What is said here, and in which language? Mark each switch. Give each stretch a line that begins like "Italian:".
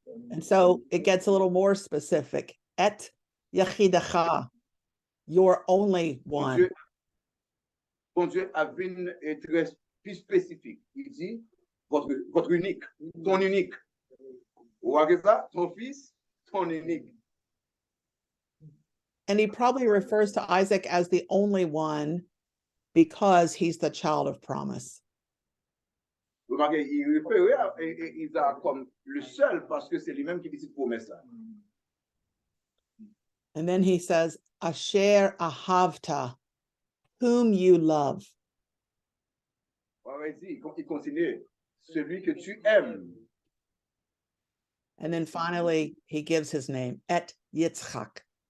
English: And so it gets a little more specific.
Hebrew: Et yachidacha,
English: your only one.
French: Bon Dieu avait une très plus spécifique. Il dit votre unique, ton unique. Vous voyez ça? Ton fils, ton unique.
English: And he probably refers to Isaac as the only one because he's the child of promise.
French: Remarquez, il réfère à Isaac comme le seul parce que c'est lui-même qui décide promesse.
English: And then he says,
Hebrew: Asher ahavta,
English: whom you love.
French: Il continue, celui que tu aimes.
English: And then finally, he gives his name,
Hebrew: Et Yitzchak.